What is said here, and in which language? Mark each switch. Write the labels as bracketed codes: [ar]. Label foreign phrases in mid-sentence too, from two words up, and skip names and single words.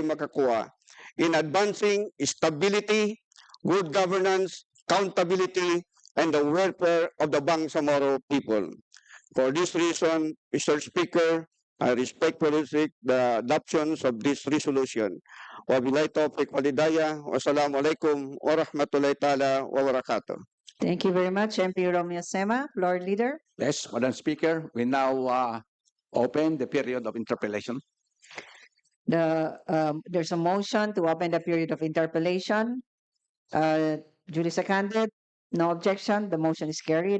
[en] Makakua in advancing stability, good governance, accountability, and the welfare of the Bangsamoro people. For this reason, Mr. Speaker, I respectfully seek the adoption of this resolution. [ar] وبالله التوفيق والهداية. والسلام عليكم ورحمة الله تعالى وبركاته. [en] Thank you very much, MP Romeo Sema, Floor Leader. Yes, Madam Speaker, we now open the period of interpellation. There's a motion to open the period of interpellation. Duly seconded. No objection. The motion is carried.